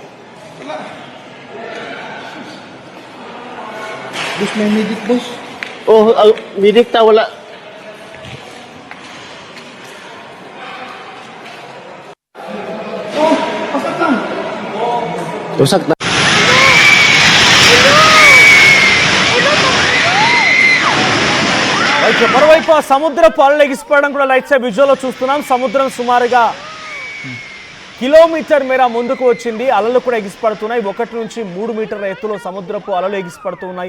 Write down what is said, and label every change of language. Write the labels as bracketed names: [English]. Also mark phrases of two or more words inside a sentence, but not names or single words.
[Filipino] Boss, may medic, boss. Oh, medic ta, wala. Oh, pasok lang. Wasak na. [Telugu] మరోవైపు ఆ సముద్రపు అలలు ఎగిసిపడడం కూడా [English] light side [Telugu] విజువల్లో చూస్తున్నాం. సముద్రం సుమారుగా కిలోమీటర్ మేర ముందుకు వచ్చింది. అలలు కూడా ఎగిసిపడుతున్నాయి. 1 నుంచి 3 మీటర్ల ఎత్తులో సముద్రపు అలలు ఎగిసిపడుతూ ఉన్నాయి.